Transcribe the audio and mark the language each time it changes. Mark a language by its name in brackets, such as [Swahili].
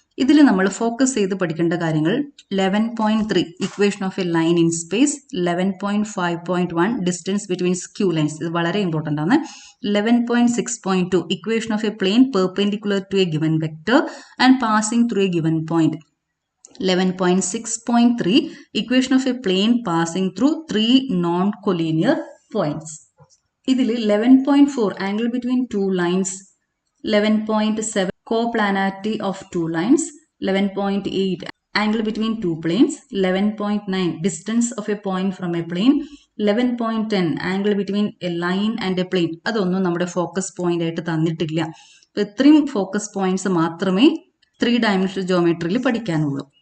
[Malayalam] ഇതിൽ നമ്മൾ ഫോക്കസ് ചെയ്ത് പഠിക്കേണ്ട കാര്യങ്ങൾ 11.3 [English] equation of a line in space, [Malayalam] 11.5.1 distance between skew lines, ഇത് വളരെ ഇമ്പോർട്ടൻ്റ് ആണ്. [English] 11.6.2 equation of a plane perpendicular to a given vector and passing through a given point. 11.6.3 equation of a plane passing through 3 non-collinear points. ഇതിൽ 11.4 angle between two lines, 11.7 coplanarity of two lines, 11.8 angle between two planes, 11.9 distance of a point from a plane, 11.10 angle between a line and a plane. [Malayalam] അതൊന്നും നമ്മുടെ focus point ആയിട്ട് തന്നിട്ടില്ല. അപ്പോൾ ഇത്രയും focus points മാത്രമേ 3 dimensional ജോമെട്രിയിൽ പഠിക്കാനുള്ളൂ.